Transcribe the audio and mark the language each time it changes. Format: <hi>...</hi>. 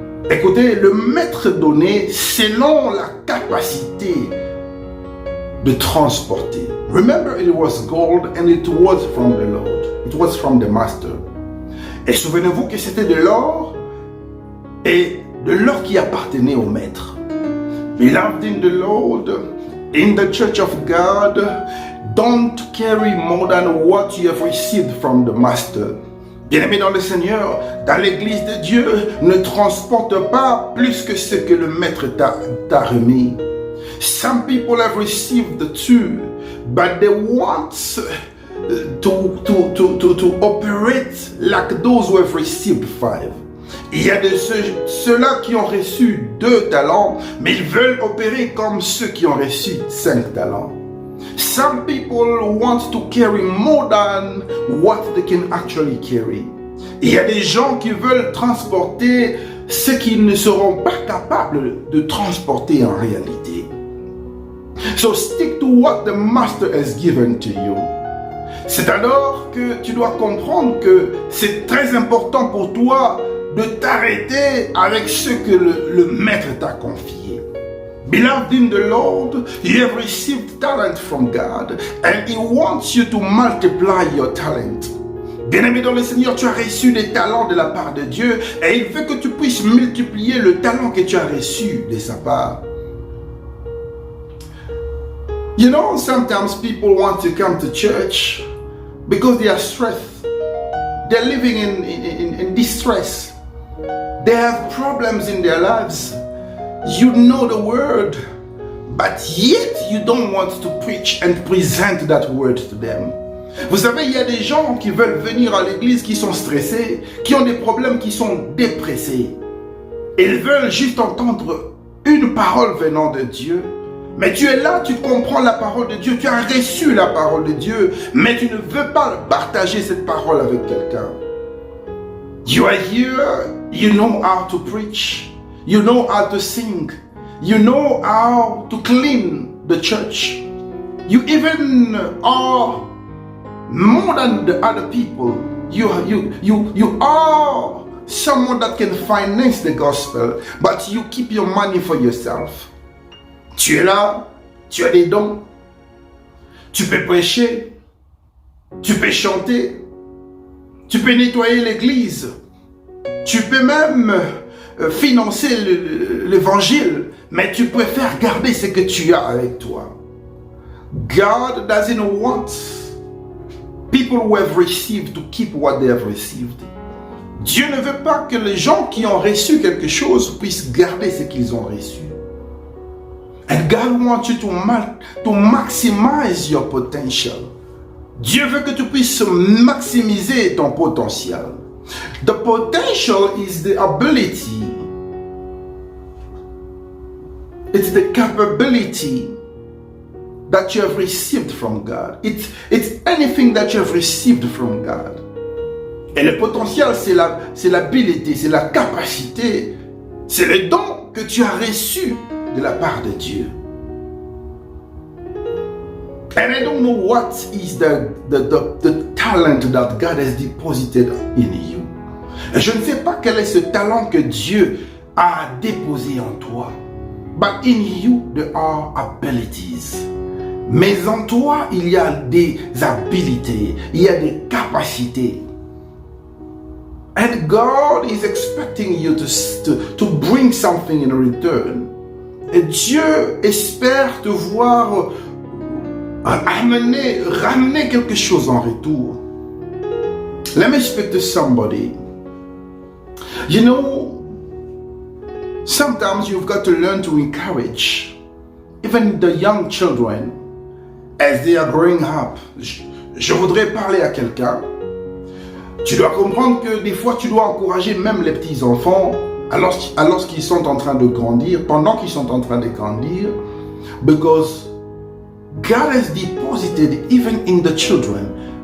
<fr>Écoutez, le maître donnait selon la capacité de transporter.</fr> <en>Remember, it was gold and it was from the Lord. It was from the master.</en> <fr>Et souvenez-vous que c'était de l'or et de l'or qui appartenait au maître.</fr> <en>Beloved in the Lord, in the church of God, don't carry more than what you have received from the master.</en> <fr>Bien-aimé dans le Seigneur, dans l'église de Dieu, ne transporte pas plus que ce que le maître t'a remis.</fr> <en>Some people have received the two, but they want to operate like those who have received 5.</en> <fr>Il y a de ceux-là qui ont reçu 2 talents, mais ils veulent opérer comme ceux qui ont reçu 5 talents.</fr> <en>Some people want to carry more than what they can actually carry.</en> <fr>Il y a des gens qui veulent transporter ce qu'ils ne seront pas capables de transporter en réalité.</fr> <en>So stick to what the master has given to you.</en> <fr>C'est alors que tu dois comprendre que c'est très important pour toi de t'arrêter avec ce que le maître t'a confié.</fr> <en>Beloved in the Lord, you have received talent from God and He wants you to multiply your talent.</en> <fr>Bien-aimé dans le Seigneur, tu as reçu des talents de la part de Dieu et il veut que tu puisses multiplier le talent que tu as reçu de sa part.</fr> <en>You know, sometimes people want to come to church because they are stressed. They're living in distress. They have problems in their lives. You know the word, but yet you don't want to preach and present that word to them.</en> <fr>Vous savez, il y a des gens qui veulent venir à l'église qui sont stressés, qui ont des problèmes, qui sont dépressés. Ils veulent juste entendre une parole venant de Dieu. Mais tu es là, tu comprends la parole de Dieu, tu as reçu la parole de Dieu, mais tu ne veux pas partager cette parole avec quelqu'un.</fr> <en>You are here, you know how to preach, you know how to sing, you know how to clean the church. You even are more than the other people. You are someone that can finance the gospel, but you keep your money for yourself.</en> <fr>Tu es là, tu as des dons, tu peux prêcher, tu peux chanter, tu peux nettoyer l'église, tu peux même financer l'évangile, mais tu préfères garder ce que tu as avec toi.</fr> <en>God doesn't want people who have received to keep what they have received.</en> <fr>Dieu ne veut pas que les gens qui ont reçu quelque chose puissent garder ce qu'ils ont reçu.</fr> <en>And God wants you to maximize your potential.</en> <fr>Dieu veut que tu puisses maximiser ton potentiel.</fr> <en>The potential is the ability. It's the capability that you have received from God. It's anything that you have received from God.</en> <fr>Et le potentiel, c'est l'habilité, c'est la capacité, c'est le don que tu as reçu de la part de Dieu.</fr> <en>And I don't know what is the talent that God has deposited in you.</en> <fr>Et je ne sais pas quel est ce talent que Dieu a déposé en toi.</fr> <en>But in you there are abilities.</en> <fr>Mais en toi, il y a des habilités, il y a des capacités.</fr> <en>And God is expecting you to bring something in return.</en> <fr>Et Dieu espère te voir ramener quelque chose en retour.</fr> <en>Let me speak to somebody. You know, sometimes you've got to learn to encourage even the young children as they are growing up.</en> <fr>Je voudrais parler à quelqu'un. Tu dois comprendre que des fois tu dois encourager même les petits enfants alors qu'ils sont en train de grandir, pendant qu'ils sont en train de grandir,</fr> <en>because God has deposited even in the children.</en>